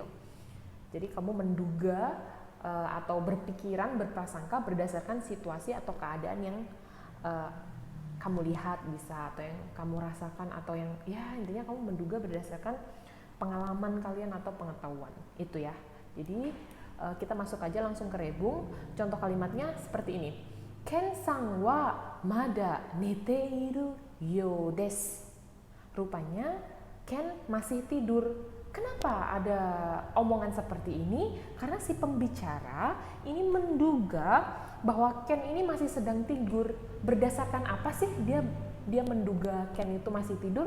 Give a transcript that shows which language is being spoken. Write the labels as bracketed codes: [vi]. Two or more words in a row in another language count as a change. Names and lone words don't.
[id] Jadi kamu menduga atau berpikiran, berprasangka berdasarkan situasi atau keadaan yang kamu lihat bisa, atau yang kamu rasakan, atau yang ya intinya kamu menduga berdasarkan pengalaman kalian atau pengetahuan itu ya. Jadi kita masuk aja langsung ke rebung. Contoh kalimatnya seperti ini. [ja] ケンさんはまだ寝ているようです. [id] Rupanya Ken masih tidur. Kenapa ada omongan seperti ini? Karena si pembicara ini menduga bahwa Ken ini masih sedang tidur. Berdasarkan apa sih dia menduga Ken itu masih tidur?